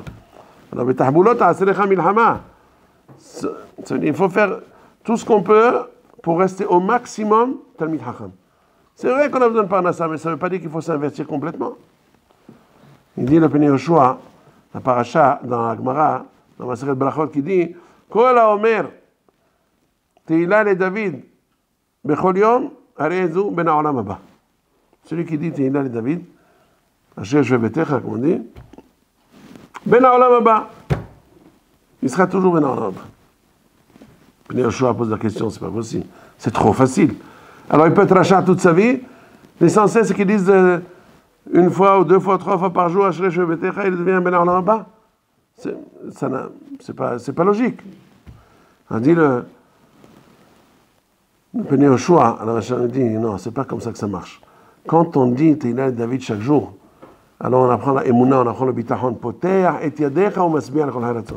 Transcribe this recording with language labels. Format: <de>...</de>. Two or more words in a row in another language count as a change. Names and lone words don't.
<fr>Alors, il faut faire tout ce qu'on peut pour rester au maximum</fr> <he>תלמיד חכם.</he> <fr>C'est vrai qu'on a besoin de Parnassa, mais ça ne veut pas dire qu'il faut s'investir complètement. Il dit le Pnei Yoshua, la paracha dans la Gemara, dans Maseret Brachot, qui dit</fr> <he>כל האומר תהלה לדוד בכל יום הרי זה בן העולם הבא.</he> <fr>Celui qui dit</fr> <he>תהלה לדוד, אשרי יושבי ביתך,</he> <fr>comme on dit,</fr> <he>בן העולם הבא.</he> <fr>Il sera toujours</fr> <he>בן העולם הבא.</he> <fr>Pnei Yoshua pose la question, c'est pas possible. C'est trop facile. Alors il peut être rachat toute sa vie. L'essentiel, c'est qu'ils disent 1 fois ou 2 fois, 3 fois par jour,</fr> <he>אשרי יושבי ביתך,</he> <fr>il devient</fr> <he>בן העולם הבא.</he> <fr>C'est pas logique. On dit le Pnei Yoshua, alors Rachel dit, non, c'est pas comme ça que ça marche. Quand on dit</fr> <he>תהלה דוד</he> <fr>chaque jour, alors on apprend la Emunah, on apprend le Bitachon,</fr> <he>פותח את ידך ומשביע על כל הרצון.</he>